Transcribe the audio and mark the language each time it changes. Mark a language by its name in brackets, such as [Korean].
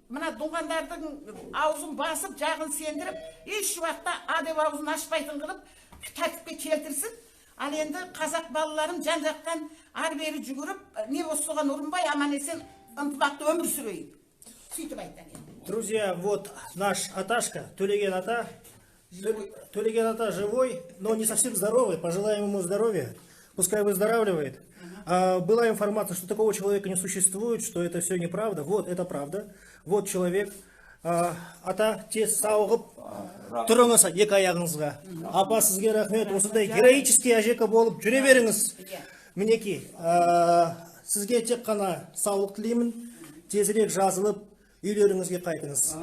[Kazakh] Мына туғандардың аузын басып, жағын сендіріп, еш уақытта адеп аузын ашпайтын қылып, тәртіпке келтірсін. Ал енді қазақ балаларым жан-жақтан ар-бері жүгіріп, не болса соған ұрынбай, аман есен ынтымақты өмір сүрейік. Сөйтіп айтар. [Russian] Друзья, вот наш Аташка, Төлеген Ата. Төлеген Ата живой, но не совсем здоровый. Пожелаем ему здоровья. Пускай выздоравливает. Была информация, что такого человека не существует, что это все неправда. Вот, это правда. Вот человек. [Kazakh] Ата, тез сауығып, тұрыңыз екі аяғыңызға. Апа, сізге рахмет. Осындай героический әжека болып жүре беріңіз. Мінеки, сізге тек қана саулық тілеймін. Тезірек жазылып, үйлеріңізге қайтыңыз.